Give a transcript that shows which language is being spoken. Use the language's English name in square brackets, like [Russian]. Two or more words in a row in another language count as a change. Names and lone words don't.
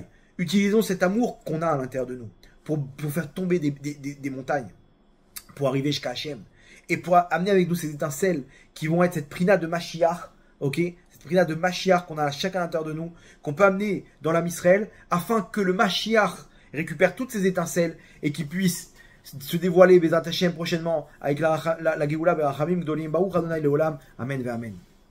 [French] Utilisons cet amour qu'on a à l'intérieur de nous pour faire tomber des montagnes, pour arriver jusqu'à Hachem, et pour amener avec nous ces étincelles qui vont être cette prina de Mashiach, ok, cette prina de Mashiach qu'on a à chacun à l'intérieur de nous, qu'on peut amener dans l'Am Israël, afin que le Mashiach récupère toutes ces étincelles et qu'il puisse se dévoiler [Hebrew] בעזרת השם [French] prochainement avec la [Hebrew] גאולה ברחמים גדולים ברוך אדוני לעולם. אמן ואמן.